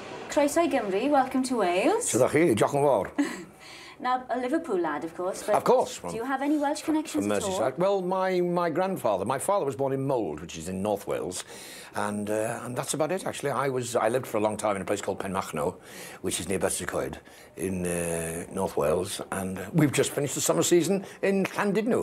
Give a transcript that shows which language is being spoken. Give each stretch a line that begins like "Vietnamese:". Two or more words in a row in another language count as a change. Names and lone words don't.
Welsh: Croeso I Gymru,
English: welcome to Wales.
Welsh: Sut ydych chi? Diolch yn fawr.
English: Now, a Liverpool lad, of course. But of course. Do you have any Welsh connections at all? Well, my grandfather, my father was born in Mold, which is in North Wales, and that's about it, actually. I lived for a long time in a place called Penmachno, which is near Betws in North Wales, and we've just finished the summer season in Llandudno.